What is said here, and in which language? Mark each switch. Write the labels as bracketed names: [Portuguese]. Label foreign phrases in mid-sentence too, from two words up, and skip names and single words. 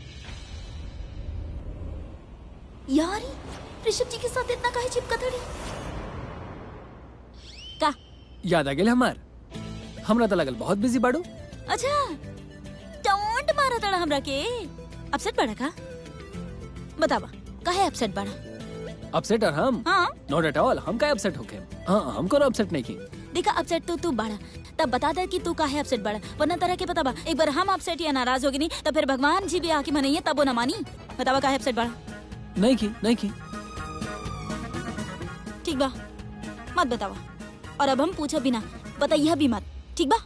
[Bhojpuri] यार ऋषभ जी के साथ इतना काहे चिपकत हड़ी? का याद आ गेल हमार? हमरा तो लगल बहुत बिजी बाड़ू। अच्छा, टोंट मारा तड़ा हमरा के। अपसेट बड़ा का? बतावा, काहे अपसेट बड़ा? अपसेट और हम? हाँ, [English] not at all, [Bhojpuri] हम काहे अपसेट होके? हाँ, हम कोनो अपसेट नहीं की। देखा अपसेट तो तू बाड़ा, तब बता दे कि तू काहे अपसेट बाड़ा, वरना तरह के पता बा एक बार हम अपसेट या नाराज होगी नहीं तो फिर भगवान जी भी आके मनइए तब वो न मानी। बतावा काहे अपसेट बाड़ा। नहीं की। ठीक बा, मत बतावा, और अब हम पूछा बिना बताइए भी मत, ठीक बा?